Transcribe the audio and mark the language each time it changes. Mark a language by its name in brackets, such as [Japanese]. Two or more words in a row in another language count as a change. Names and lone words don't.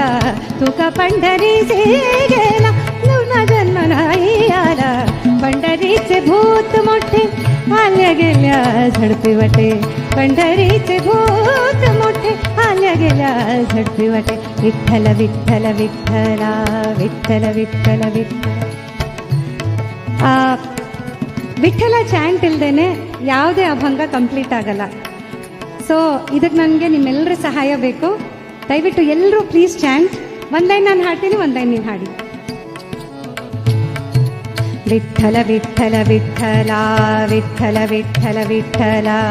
[Marathi] तुका पंढरीसे गेला पुन्हा जन्म नाही आला पंढरीचे भूत मोठे आल्या गेल्या झडपी वाटे पंढरीचे भूत मोठे आल्या गेल्या झडपी वाटे विठ्ठल विठ्ठल विठ्ठला विठ्ठल विठ्ठल [Kannada] ವಿಠ್ಠಲ ವಿಠ್ಠಲ ಚಾಂಟ್ ಇಲ್ದೇನೆ ಯಾವುದೇ ಅಭಂಗ ಕಂಪ್ಲೀಟ್ ಆಗಲ್ಲ. ಸೊ ಇದಕ್ಕೆ ನನಗೆ ನಿಮ್ಮೆಲ್ಲರ ಸಹಾಯ ಬೇಕು. ದಯವಿಟ್ಟು ಎಲ್ಲರೂ ಪ್ಲೀಸ್ ಚಾಂಟ್. ಒಂದು ಲೈನ್ ನಾನು ಹಾಡ್ತೀನಿ, ಒಂದು ಲೈನ್ ನೀವು ಹಾಡಿ. ವಿಠ್ಠಲ ವಿಠ್ಠಲ ವಿಠ್ಠಲ ವಿಠ್ಠಲ ವಿಠ್ಠಲ ವಿಠ್ಠಲ.